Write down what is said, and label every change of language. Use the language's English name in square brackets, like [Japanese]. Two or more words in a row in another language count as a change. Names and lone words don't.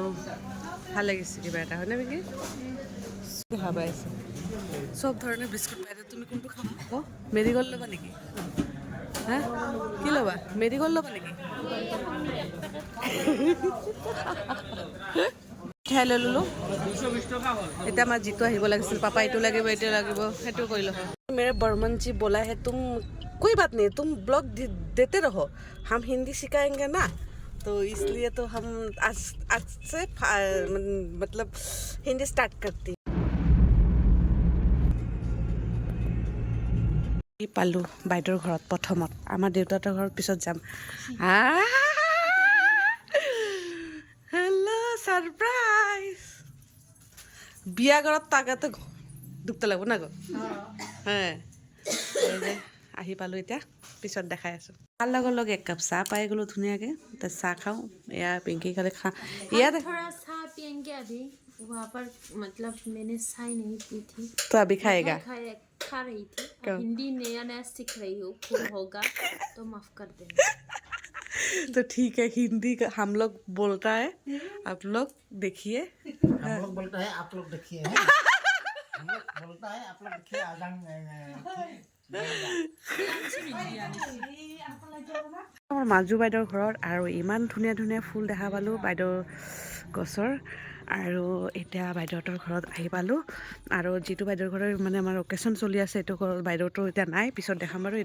[Assamese] ভাল লাগিছে কিবা এটা, হয়নে নেকি? দেখা পাই আছে চব ধৰণৰ বিস্কুট পাই। তুমি কোনটো খাবা? অঁ, মেৰিগ'ল্ড ল'বা নেকি? হা, কি ল'বা? মেৰিগ'ল্ড ল'বা নেকি? মিঠাই লৈ ল'লোঁ। এতিয়া আমাৰ যিটো আহিব লাগিছিল, পাপা এইটো লাগিব, এইটো লাগিব, সেইটো কৰিলোঁ হয়। [Hindi] मेरे बर्मन जी बोला है तुम कोई बात नहीं, तुम ब्लॉग देते रहो, हम हिंदी सिखाएंगे ना, तो इसलिए तो हम आज से मतलब हिंदी स्टार्ट करती। [Assamese] পালোঁ বাইদেউৰ ঘৰত প্ৰথমত, আমাৰ দেউতাহঁতৰ ঘৰত পিছত যাম। [English] Hello surprise. [Assamese] বিয়া ঘৰত তাকাতে দুখটা লাগব না গো। হ্যাঁ, আহি পালোঁ, এতিয়া পিছত দেখাই আছোঁ। তাৰ লগে এক কাপ চাহ পাই গ'লোঁ ধুনীয়াকৈ। তাত চাহ খাওঁ, এয়া পিংকি খালে ইয়াতে [Hindi] थोड़ा सा पियेंगे अभी। वहाँ पर मतलब मैंने चाय नहीं पी थी, तो अभी खाएगा। खा रही थी। क्यों? हिंदी नया नया सीख रही हूँ, भूल होगा तो माफ कर देना। तो ठीक है, हिंदी का हम लोग बोलता है, आप लोग देखिए। हम लोग बोलता है, आप लोग देखिए। हम लोग बोलता है, आप लोग देखिए। [Assamese] আমাৰ মাজু বাইদেউৰ ঘৰত আৰু ইমান ধুনীয়া ধুনীয়া ফুল দেখা পালোঁ বাইদেউৰ গছৰ। আৰু এতিয়া বাইদেউহঁতৰ ঘৰত আহি পালোঁ, আৰু যিটো বাইদেউৰ ঘৰৰ মানে আমাৰ অকেশ্যন চলি আছে, এইটো ঘৰত বাইদেউটো এতিয়া নাই, পিছত দেখাম বাৰু।